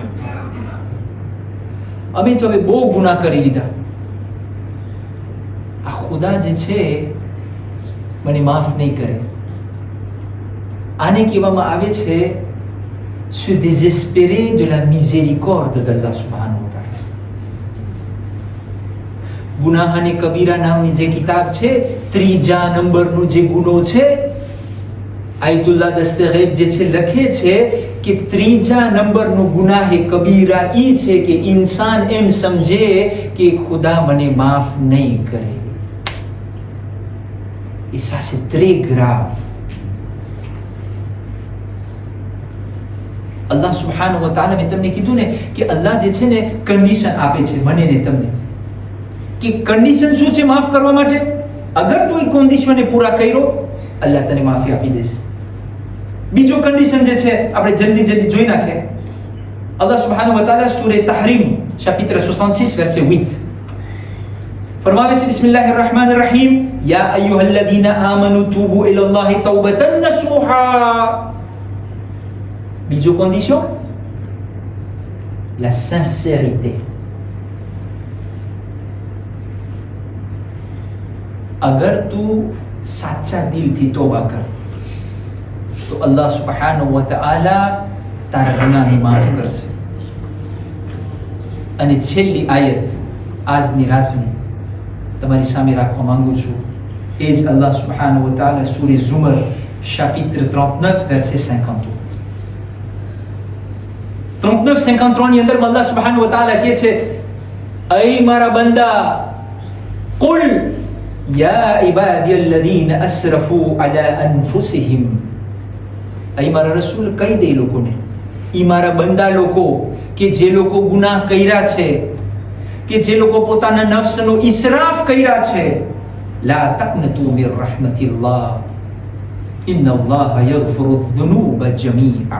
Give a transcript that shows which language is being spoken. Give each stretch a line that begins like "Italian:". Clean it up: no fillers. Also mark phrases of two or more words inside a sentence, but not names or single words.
Gujarati: અમે તો હવે બહુ ગુનાહ કરી લીધા, આ ખુદા જે છે મને માફ નહીં કરે. આને કહેવામાં આવે છે
French: se désespérer de la miséricorde d'Allah
Arabic: سبحانه وتعالى.
Gujarati: ગુનાહ અને કબીરા નામની જે કિતાબ છે, ત્રીજા નંબરનો જે ગુનો છે, આયતુલ્લાહ દસ્તગીબ જે છે લખે છે કે ત્રીજા નંબરનો ગુનાહ કબીરા ઈ છે કે ઇન્સાન એમ સમજે કે ખુદા મને માફ નહીં કરે.
French: Et ça c'est très grave.
Arabic: الله سبحانه وتعالى
Gujarati: મેં તમને કીધું ને કે અલ્લાહ જે છે ને કન્ડિશન આપે છે મને ને તમને, કે કન્ડિશન શું છે માફ કરવા માટે? અગર તું એ કન્ડિશનને પૂરા કર્યો, અલ્લાહ તને માફી આપી દેશે. બીજો કન્ડિશન જે છે આપણે જલ્દી જોઈ નાખીએ.
Arabic: الله سبحانه وتعالى સૂરે તહરીમ
French: chapitre 66 verset 8
Gujarati: ફરમાવે છે
Arabic: بسم الله الرحمن الرحيم يا أيها الذين آمنوا توبوا إلى الله توبة نصوحا.
French: બીજો condition, la sincérité.
Gujarati: અગર તું સાચા દિલથી તોબા કર તો
Arabic: الله سبحانه وتعالى
Gujarati: તારા ગુનાહને માફ કરશે. અને છેલ્લી આયત આજની રાતની તમારી સામે રાખવા માંગુ છું, એ જ
Arabic: الله سبحانه وتعالى
Gujarati: સૂરે ઝુમર
French: chapitre 39 verset 52
Gujarati: 39-53 ની અંદર
Arabic: الله سبحانه وتعالى
Gujarati: કહે છે, અય મારા બંદા,
Arabic: قل يا عبادي الذين أسرفوا على أنفسهم.
Gujarati: અય મારા રસૂલ કહી દે લોકોને, ઈ મારા બંદા લોકો કે જે લોકો ગુનાહ કર્યા છે, કે જે લોકો પોતાના નફ્સનો ઇસરાફ કર્યા છે,
Arabic: لا تقنطوا من رحمة الله إن الله يغفر الذنوب جميعا.